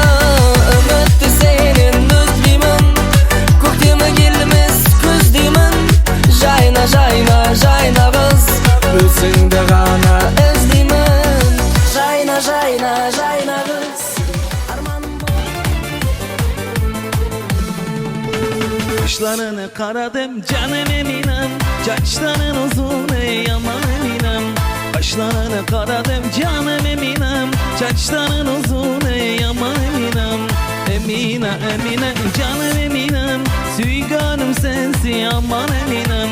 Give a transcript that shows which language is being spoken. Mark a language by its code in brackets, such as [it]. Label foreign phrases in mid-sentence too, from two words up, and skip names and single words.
[kk] Үмітті сенен үзбеймін, көктемі келмес күздеймін. Жайна, жайна, жайна қыз, өзіңді ғана іздеймін. Жайна, жайна, жайна қыз, арманым бол. [tr] Kaşlarını karadım canım eminim, saçların uzun ey aman eminim. Kaşlarını karadım canım eminim, saçların uzun ey aman eminim. Emine, Emine, canım eminim, süyganım sensin aman eminim.